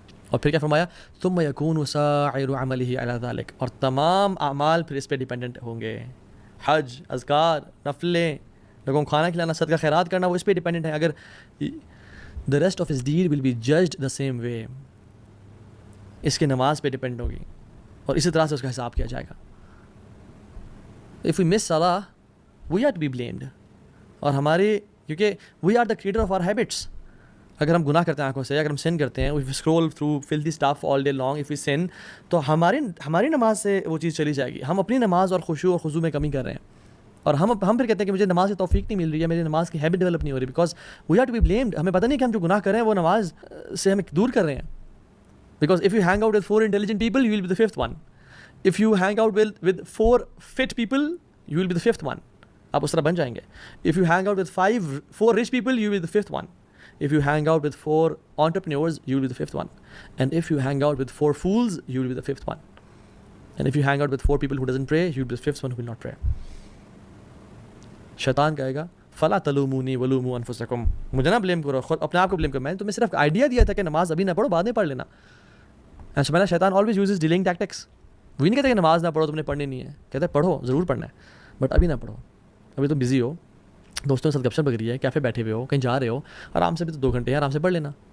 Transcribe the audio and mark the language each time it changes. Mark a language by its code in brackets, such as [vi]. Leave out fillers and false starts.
[ur] اور پھر کیا فرمایا؟ [ar] ثم يكون سائر عمله على ذلك، [ur] اور تمام اعمال پھر اس پہ ڈیپینڈنٹ ہوں گے. حج، اذکار، نفلیں، لوگوں کو کھانا کھلانا، صدقہ خیرات کرنا، وہ اس پہ ڈیپینڈنٹ ہے. اگر [en] the rest of his deed will be judged the same way، [ur] اس کی نماز پہ ڈیپینڈ ہوگی اور اسی طرح سے اس کا حساب کیا جائے گا. [en] if we miss salah we are to be blamed، [ur] اور ہماری، کیونکہ [en] we are the creator of our habits. [ur] اگر ہم گناہ کرتے ہیں آنکھوں سے، اگر ہم سن کرتے ہیں، [en] if we scroll through filthy stuff all day long, if we sin، [ur] تو ہماری نماز سے وہ چیز چلی جائے گی. ہم اپنی نماز اور خشوع اور خضوع میں کمی کر رہے ہیں، اور ہم پھر کہتے ہیں کہ مجھے نماز کی توفیق نہیں مل رہی ہے، میری نماز کی ہیبٹ ڈیولپ نہیں ہو رہی، [en] Because we are to be blamed. [ur] ہمیں پتہ نہیں کہ ہم جو گناہ کر رہے ہیں وہ نماز سے ہمیں دور کر رہے ہیں. [en] Because if you hang out with 4 intelligent people you will be the 5th one. if you hang out with 4 fit people you will be the 5th one. [ur] آپ اس طرح بن جائیں گے. [en] if you hang out with 4 rich people you will be the 5th one. if you hang out with 4 entrepreneurs you will be the 5th one. and if you hang out with 4 fools you will be the 5th one. and if you hang out with 4 people who doesn't pray you will be the 5th one who will not pray. [ur] شیطان کہے گا [ar] فلا تلومونی ولوموا انفسکم، [ur] مجھے نہ blame کرو، خود اپنے آپ کو بلیم کرو، میں نے تمہیں صرف آئیڈیا دیا تھا کہ نماز ابھی نہ پڑھو، بعد میں پڑھ لینا. اینڈ سبحان اللہ، [en] شیطان always uses dealing tactics. [ur] وہ نہیں کہتا کہ نماز نہ پڑھو، تم نے پڑھنی نہیں ہے، کہتے ہیں پڑھو، ضرور پڑھنا ہے، بٹ ابھی نہ پڑھو، ابھی تو بزی ہو، دوستوں کے ساتھ گپ شپ لگ رہی ہے، کیفے بیٹھے ہوئے ہو، کہیں جا رہے ہو، آرام سے بھی تو 2 گھنٹے ہیں، آرام سے پڑھ لینا.